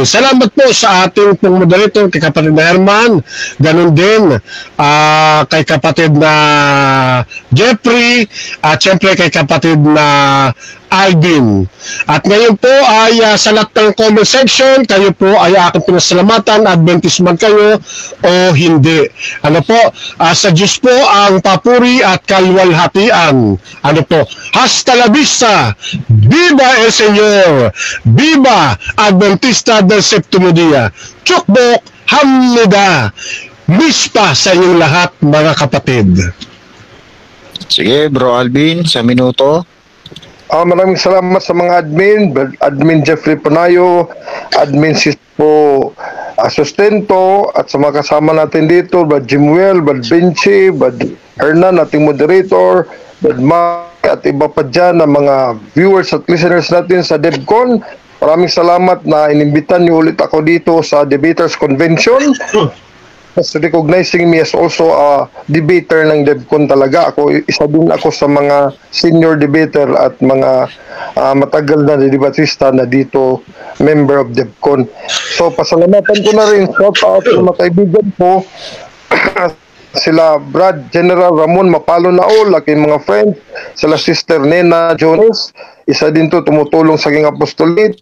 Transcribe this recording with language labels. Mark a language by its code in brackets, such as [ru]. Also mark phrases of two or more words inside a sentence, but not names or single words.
[tl] Salamat po sa ating pong moderator kay kapatid na Herman, ganun din kay kapatid na Jeffrey at syempre kay kapatid na Alvin. At ngayon po ay sa lahat ng comment section, kayo po ay aking pinasalamatan, Adventist man kayo o hindi. Ano po, sa Diyos po ang papuri at kalwalhatian. Ano po, [es] hasta la vista, viva el Señor, viva Adventista del Septimo Dia, [ko] 축복 합니다, [tl] mispa sa inyong lahat mga kapatid. Sige, Bro Alvin, sa minuto. Maraming salamat sa mga admin Jeffrey Panayo, admin Sispo Sustento, at sa mga kasama natin dito, Brad Jimuel, Brad Vinci, Brad Hernan, ating moderator, Brad Mike, at iba pa dyan na mga viewers at listeners natin sa DevCon. Maraming salamat na inimbitan niyo ulit ako dito sa Debaters Convention. [en] Recognizing me as also a debater ng DevCon talaga. [tl] Isa din ako sa mga [en] senior debater [tl] at mga matagal na debatista na dito [en] member of DevCon. [tl] So pasalamatan ko na rin [en] shout out [tl] sa mga kaibigan ko sila Brad General Ramon Mapalo Naol, aking mga friends, sila Sister Nena Jones, isa din to tumutulong sa aking apostolate.